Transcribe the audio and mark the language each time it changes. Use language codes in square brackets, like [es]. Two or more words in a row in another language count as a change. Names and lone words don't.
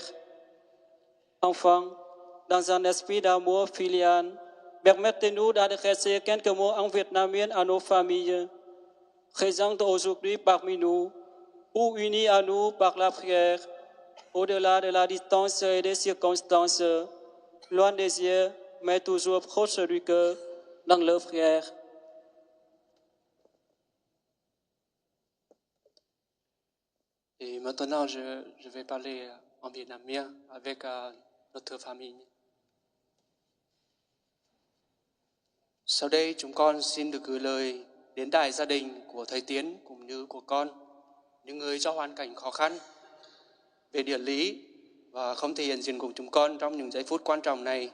[fr] Enfin, dans un esprit d'amour filial, permettez-nous d'adresser quelques mots en vietnamien à nos familles, présentes aujourd'hui parmi nous, ou unies à nous par la prière, au-delà de la distance et des circonstances, loin des yeux, mais toujours proche du cœur, dans leur prière. Et maintenant, je vais parler en vietnamien avec notre famille. [vi] Sau đây, chúng con xin được gửi lời đến đại gia đình của thầy Tiến cũng như của con, những người trong hoàn cảnh khó khăn về địa lý và không thể hiện diện cùng chúng con trong những giây phút quan trọng này.